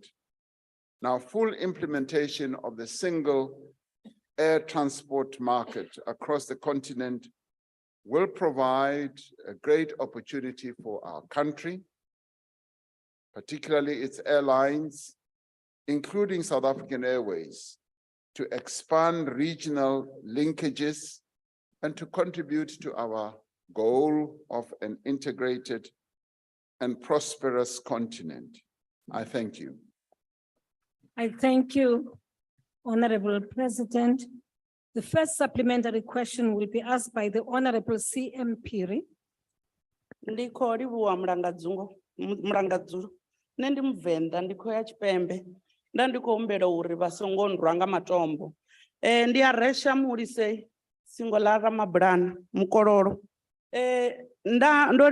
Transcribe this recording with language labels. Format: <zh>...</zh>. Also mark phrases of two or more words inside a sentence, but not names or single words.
<en>Now, full implementation of the Single Air Transport Market across the continent will provide a great opportunity for our country particularly its airlines, including South African Airways, to expand regional linkages and to contribute to our goal of an integrated and prosperous continent. I thank you. I thank you, Honorable President. The first supplementary question will be asked by the Honorable CM Piri.</en> <ve>Ndi khou livhuwa mulangadzulu nṋe ndi muvenda ndi khou ya Tshipembe nda ndi khou humbela uri vha songo ndrwa nga matombo ndi a resha mulise singo ḽa Ramabulana mukololo ndo</ve>